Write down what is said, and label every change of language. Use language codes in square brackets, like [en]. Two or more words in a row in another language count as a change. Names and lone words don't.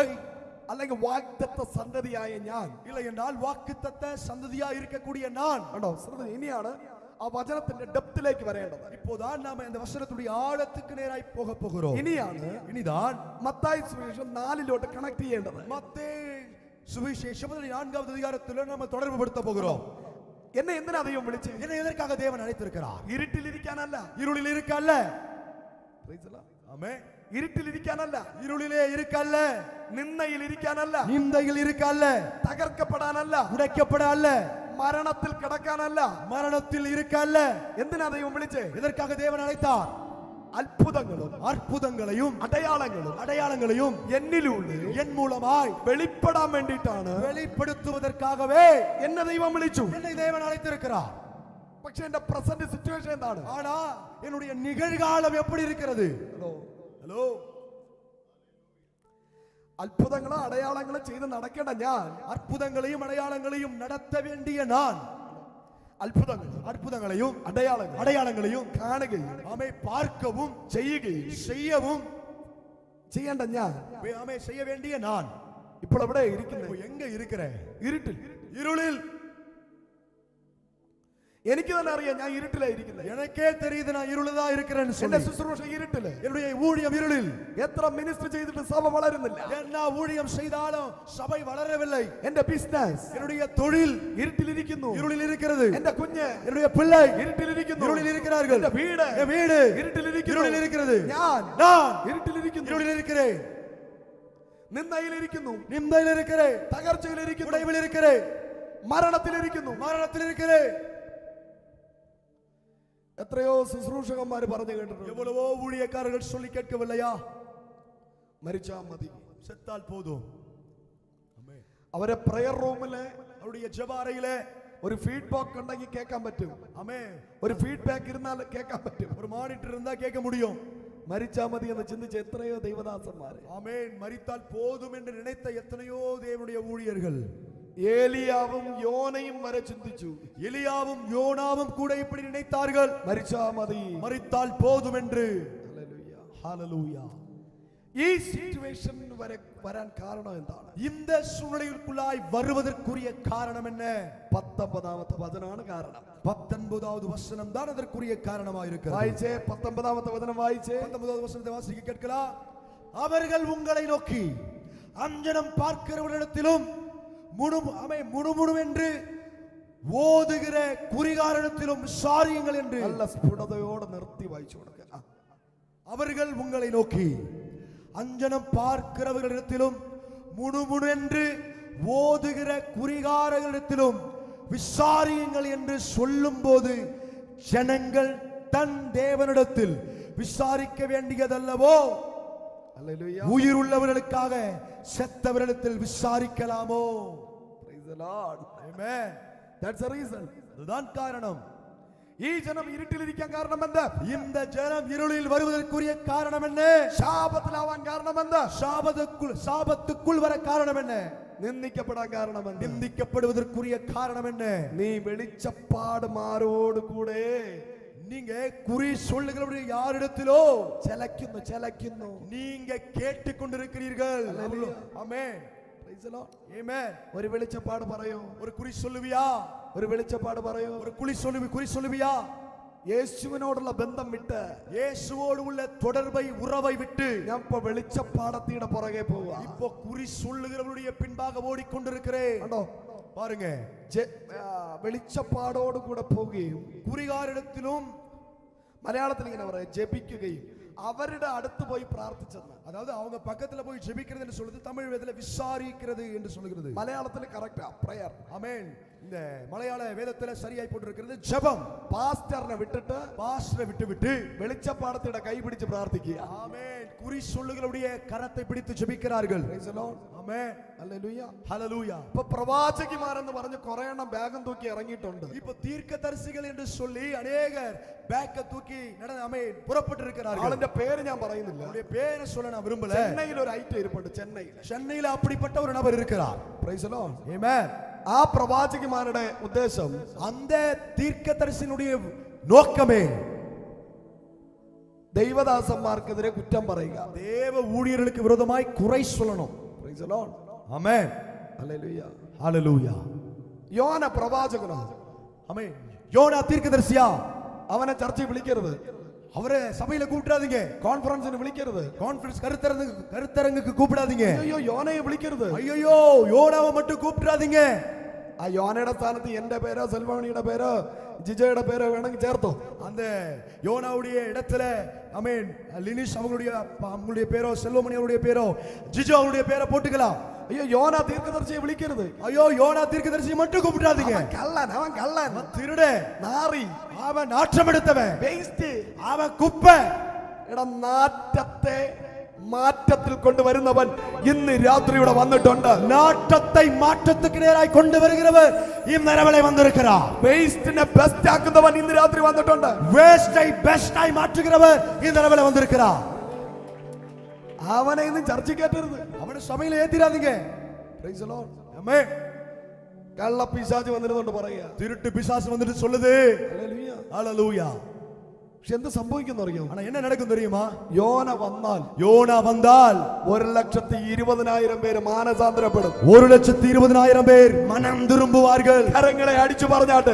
[ml] അല്ലെങ്കിൽ വാഗ്ദത്ത സന്തതിയായ ഞാൻ [ta] இல்லை என்றால் வாக்குத்தத்த சந்ததியா இருக்கக்கூடிய நான் [ml] കണ്ടോ ശ്രദ്ധ ഇനിയാണ് ആ വചനത്തിന്റെ ഡെപ്തിലേക്ക് വരേണ്ടത് [ta] இப்போதான் நாம இந்த வசனத்துடைய ஆழத்துக்கு நேராய் போக போகிறோம் [ml] ഇനിയാണ് [ta] இனிதான் [ml] മത്തായി സുവിശേഷം 4 കണക്ട് ചെയ്യേണ്ടത് [ta] மத்தேயு சுவிசேஷம் 4வது அதிகாரத்தில் நாம தொடர்பு படுத்த போகிறோம் [ml] എന്നെ എന്തിനാ ദൈവം വിളിച്ചേ [ta] என்னை எதற்காக தேவன் அழைத்திருக்கிறார் [ml] ഇരുട്ടിലിരിക്കാനല്ല [ta] இருளில் இருக்கல்ல [en] Praise the Lord. [ta] ஆமென் [ml] ഇരുട്ടിലിരിക്കാനല്ല [ta] இருளிலே இருக்கல்ல [ml] നിന്ദയിൽ ഇരിക്കാനല്ല [ta] நிந்தையில் இருக்கல்ல [ml] തകർക്കപ്പെടാനല്ല [ta] உடைக்கப்பட அல்ல [ml] മരണത്തിൽ കിടക്കാനല്ല [ta] மரணத்தில் இருக்கல்ல [ml] എന്തിനാ ദൈവം വിളിച്ചേ [ta] எதற்காக தேவன் அழைத்தார் [ml] അത്ഭുതങ്ങളും [ta] அற்புதங்களையும் [ml] അടയാളങ്ങളും [ta] அடையாளங்களையும் [ml] എന്നിലൂടെ [ta] என் மூலமாய் [ml] വെളിപ്പെടാൻ വേണ്ടിയിട്ടാണ് [ta] வெளிப்படுத்துவதற்காகவே [ml] എന്നെ ദൈവം വിളിച്ചു [ta] என்னை தேவன் அழைத்திருக்கிறார் [ml] പക്ഷെ എന്റെ [en] present situation [ml] എന്താണ് [ta] ஆனா என்னுடைய நிகழ்காலம் எப்படி இருக்கிறது ஹலோ [ml] അത്ഭുതങ്ങളും അടയാളങ്ങളും ചെയ്ത് നടക്കേണ്ട ഞാൻ [ta] அற்புதங்களையும் அடையாளங்களையும் நடத்த வேண்டிய நான் அற்புதங்களையும் அடையாளங்களையும் [ml] കാണുകയും [ta] ஆமை பார்க்கவும் [ml] ചെയ്യുകയും [ta] செய்யவும் [ml] ചെയ്യേണ്ട ഞാൻ [ta] ஆமை செய்ய வேண்டிய நான் [ml] ഇപ്പോൾ എവിടെ ഇരിക്കുന്നത് [ta] எங்க இருக்கிறேன் [ml] ഇരുട്ടിൽ [ta] இருளில் [ml] എനിക്ക് തന്നെ അറിയാം ഞാൻ ഇരുട്ടിലാ ഇരിക്കുന്നത് [ta] எனக்கே தெரியுது நான் இருளில் தான் இருக்கிறேன்னு [ml] എന്റെ [ta] சொல்லி [ml] ശുശ്രൂഷ ഇരുട്ടില് [ta] என்னுடைய ஊழியம் இருளில் [ml] എത്ര മിനിസ്റ്റർ ചെയ്തിട്ട് സഭ വളരുന്നില്ല [ta] என்ன ஊழியம் செய்தாலும் சபை வளரவில்லை [ml] എന്റെ ബിസിനസ് [ta] என்னுடைய தொழில் [ml] ഇരുട്ടിലിരിക്കുന്നു [ta] இருளில் இருக்கிறது [ml] എന്റെ കുഞ്ഞ് [ta] என்னுடைய பிள்ளை [ml] ഇരുട്ടിലിരിക്കുന്നു [ta] இருளில் இருக்கிறார்கள் [ml] എന്റെ വീട് [ta] என் வீடு [ml] ഇരുട്ടിലിരിക്കുന്നു [ta] இருளில் இருக்கிறது [ml] ഞാൻ ഇരുട്ടിലിരിക്കുന്നു [ta] இருளில் இருக்கிறேன் [ml] നിന്ദയിലിരിക്കുന്നു [ta] நிந்தையில் இருக்கிறேன் [ml] തകർച്ചയിലിരിക്കുന്നു [ta] உடைவில் இருக்கிறேன் [ml] മരണത്തിലിരിക്കുന്നു [ta] மரணத்தில் இருக்கிறேன் [ml] എത്രയോ ശുശ്രൂഷകന്മാർ പറഞ്ഞു കേട്ടിട്ടുണ്ട് [ta] எவ்வளவோ ஊழியக்காரர்கள் சொல்லி கேட்கவில்லையா [ml] മരിച്ചാ മതി [ta] செத்தால் போதும் [ml] അവരെ പ്രയർ റൂമില് [ta] அவருடைய ஜெப [ml] ഒരു ഫീഡ്ബാക്ക് ഉണ്ടെങ്കിൽ കേൾക്കാൻ പറ്റും [ta] ஆமே [ml] ഒരു ഫീഡ്ബാക്ക് ഇരുന്നാൽ കേൾക്കാൻ പറ്റും [ta] ஒரு மானிட்டர் இருந்தா கேட்க முடியும் [ml] മരിച്ചാ മതി എന്ന് ചിന്തിച്ച എത്രയോ ദൈവദാസന്മാര് [ta] ஆமென் மரித்தால் போதும் என்று நினைத்த எத்தனையோ தேவனுடைய ஊழியர்கள் [ml] ഏലിയാവും യോനയും വരെ ചിന്തിച്ചു [ta] எலியாவும் யோனாவும் கூட இப்படி நினைத்தார்கள் [ml] മരിച്ചാ മതി [ta] மரித்தால் போதும் என்று [ml] ഹല്ലേലൂയ. [ta] ஹalleluya [ml] ഈ സിറ്റുവേഷൻ വരെ വരാൻ കാരണം എന്താണ് [ta] இந்த சூழ்நிலைக்குள்ளாய் வருவதற்குரிய காரணம் என்ன [ml] 19ാമത്തെ വചനമാണ് കാരണം [ta] 19வது வசனம் தான் அதற்குரிய காரணமாக இருக்கிறது [ml] വായിച്ചേ 19ാമത്തെ വചനം വായിച്ചേ [ta] 19வது வசனத்தை வாசிக்க கேட்கலாம் அவர்கள் உங்களை நோக்கி அஞ்சனம் பார்க்கிறவரிடத்திலும் முணுமுணுவென்று ஓதுகிற குறிகாரத்திலும் விசாரியுங்கள் என்று [ml] നല്ല സ്ഫുടതയോടെ നിർത്തി വായിച്ചു കൊടുക്കുക [ta] அவர்கள் உங்களை நோக்கி அஞ்சனம் பார்க்கிறவர்களிடத்திலும் முணுமுணுவென்று ஓதுகிற குறிகாரங்களிடத்திலும் விசாரியுங்கள் என்று சொல்லும் போது ஜனங்கள் தன் தேவனிடத்தில் விசாரிக்க வேண்டியதல்லவோ [ml] ഹല്ലേലൂയ. [ta] உயிர் உள்ளவர்களுக்காக செத்தவரிடத்தில் விசாரிக்கலாமோ [en] Praise the Lord. Amen. That's the reason. [ta] அதுதான் காரணம் [ml] ഈ ജനം ഇരുട്ടിലിരിക്കാൻ കാരണം എന്ത് [ta] இந்த ஜனம் இருளில் வருவதற்குரிய காரணம் என்ன [ml] ശാപത്തിലാവാൻ കാരണം എന്ത് [ta] சாபத்துக்குள் வர காரணம் என்ன [ml] നിന്ദിക്കപ്പെടാൻ കാരണം എന്ത് [ta] நிந்திக்கப்படுவதற்குரிய காரணம் என்ன [ml] നീ വെളിച്ചപ്പാടുമാരോട് കൂടെ [ta] நீங்க குறி சொல்லுகிறவருடைய யாரிடத்திலோ [ml] ചലക്കുന്നു [ta] நீங்க கேட்டுக்கொண்டிருக்கிறீர்கள் ஆமென் [en] Praise the Lord. [ta] ஆமென் [ml] ഒരു വെളിച്ചപ്പാട് പറയോ [ta] ஒரு குறி சொல்லுவியா [ml] ഒരു വെളിച്ചപ്പാട് പറയോ [ta] ஒரு குறி சொல்லுவியா [ml] യേശുവിനോടുള്ള ബന്ധം വിട്ട് [ta] இயேசுவோடு உள்ள தொடர்பை உறவை விட்டு [ml] ഞാൻ ഇപ്പൊ വെളിച്ചപ്പാടത്തിയുടെ പുറകെ പോവാ [ta] இப்போ குறி சொல்லுகிறவருடைய பின்பாக ஓடிக்கொண்டிருக்கிறேன் [ml] കണ്ടോ [ta] பாருங்க [ml] വെളിച്ചപ്പാടോട് കൂടെ പോവുകയും [ta] குறிகாரிடத்திலும் [ml] മലയാളത്തിൽ ഇങ്ങനെ പറയാം ജപിക്കുകയും അവരുടെ അടുത്ത് പോയി പ്രാർത്ഥിച്ചെന്ന് [ta] அதாவது அவங்க பக்கத்துல போய் ஜெபிக்கிறது என்று சொல்லுது தமிழ் வேதத்துல விசாரிக்கிறது என்று சொல்லுகிறது [ml] മലയാളത്തിൽ കറക്റ്റാ പ്രയർ [ta] ஆமென் இந்த மலையாள வேதத்துல சரியாய் போட்டிருக்கிறது ஜெபம் [ml] പാസ്റ്ററിനെ വിട്ടിട്ട് [ta] பாஸ்டரை விட்டு [ml] വെളിച്ചപ്പാടത്തിയുടെ കൈ പിടിച്ച് പ്രാർത്ഥിക്കുക [ta] ஆமென் குறி சொல்லுகிறவருடைய கரத்தை பிடித்து ஜெபிக்கிறார்கள் [en] Praise the Lord. [ta] ஆமென் [ml] ഹല്ലേലൂയ. [ta] ஹalleluya [ml] ഇപ്പൊ പ്രവാചകിമാരെന്ന് പറഞ്ഞ് കുറെ എണ്ണം ബാഗും തൂക്കി ഇറങ്ങിയിട്ടുണ്ട് [ta] இப்போ தீர்க்கதரிசிகள் என்று சொல்லி அநேகர் பேக்க தூக்கி புறப்பட்டு இருக்கிறார்கள் [ml] ആളിന്റെ പേര് ഞാൻ പറയുന്നില്ല [ta] அவருடைய பேரை சொல்ல நான் விரும்பல [ml] ചെന്നൈയിൽ ഒരു ഐറ്റം ഇരിപ്പുണ്ട് ചെന്നൈയിൽ [ta] சென்னையில அப்படிப்பட்ட ஒரு நபர் இருக்கிறார் [en] Praise the Lord. [ta] ஆமென் [ml] ആ പ്രവാചകന്മാരുടെ ഉദ്ദേശം [ta] அந்த தீர்க்கதரிசியினுடைய நோக்கமே [ml] ദൈവദാസന്മാർക്കെതിരെ കുറ്റം പറയുക, [ta] தேவ ஊழியர்களுக்கு விரோதமாய் குறை சொல்லணும். [en] Praise the Lord. [ta] ஆமென். [ml] ഹല്ലേലൂയ. [ta] ஹalleluya. [ml] യോന പ്രവാചകനോ, [ta] ஆமென். யோனா தீர்க்கதரிசியா, [ml] അവനെ ചർച്ചയിൽ വിളിക്കരുത്, [ta] அவரை சபையில கூப்பிடாதீங்க, [ml] കോൺഫറൻസിന് വിളിക്കരുത്, [ta] கான்ஃபரன்ஸ் கருத்தரங்குக்கு கூப்பிடாதீங்க. [ml] അയ്യോ യോനയെ വിളിക്കരുത്. [ta] ஐயோ யோனாவை மட்டும் கூப்பிடாதீங்க. [ml] ആ യോനയുടെ സ്ഥാനത്ത് എന്റെ പേരോ സെൽവാണിയുടെ പേരോ ജിജയുടെ പേരോ വേണമെങ്കിൽ ചേർത്തോ. [ta] அந்த யோனாவுடைய இடத்துல ஆமென் லினிஷ் அவங்களுடைய பேரோ, செல்வமணி அவருடைய பேரோ, ஜிஜோ அவருடைய பேரை போட்டுக்கலாம். [ml] അയ്യോ യോന ദീർഘദർശിയെ വിളിക്കരുത്. [ta] ஐயோ யோனா தீர்க்கதரிசியை மட்டும் கூப்பிடாதீங்க. [ml] അവൻ കള്ളൻ, [ta] திருடே, [ml] നാറി, [ta] அவன் நாற்றம் எடுத்தவன், [ml] വേസ്റ്റ്, [ta] அவன் കുപ്പை. [ml] എടാ നാറ്റത്തെ മാറ്റത്തിൽ കൊണ്ടുവരുന്നവൻ ഇന്ന് രാത്രി ഇവിടെ വന്നിട്ടുണ്ട്. [ta] நாட்டத்தை மாற்றத்துக்கு நேராய் கொண்டு வருகிறவர் இந்நேரவளை வந்திருக்கிறார். [ml] വേസ്റ്റിനെ ബെസ്റ്റ് ആക്കുന്നവൻ ഇന്ന് രാത്രി വന്നിട്ടുണ്ട്. [ta] வேஸ்டை பெஸ்டாய் மாற்றுகிறவர் இந்நேரவளை வந்திருக்கிறார். [ml] അവനെ ഇന്ന് ചർച്ച കേട്ടരുത്, [ta] அவனை சபையில ஏத்திராதீங்க. [en] Praise the Lord. [ta] ஆமென். [ml] കള്ള പിശാച് വന്നിരുന്നുകൊണ്ട് പറയുക, [ta] திருட்டு பிசாசு வந்துட்டு சொல்லுது. [ml] ഹല്ലേലൂയ. [ta] ஹalleluya. [ml] പക്ഷെ എന്ത് സംഭവിക്കുന്നു അറിയോ? [ta] ஆனா என்ன நடக்கும் தெரியுமா? [ml] യോന വന്നാൽ [ta] யோனா வந்தால் [ml] 1,20,000 പേര് മാനസാന്തരപ്പെടും. [ta] 1,20,000 பேர் மனம் திரும்புவார்கள். [ml] കരങ്ങളെ അടിച്ചു പറഞ്ഞാട്ട്,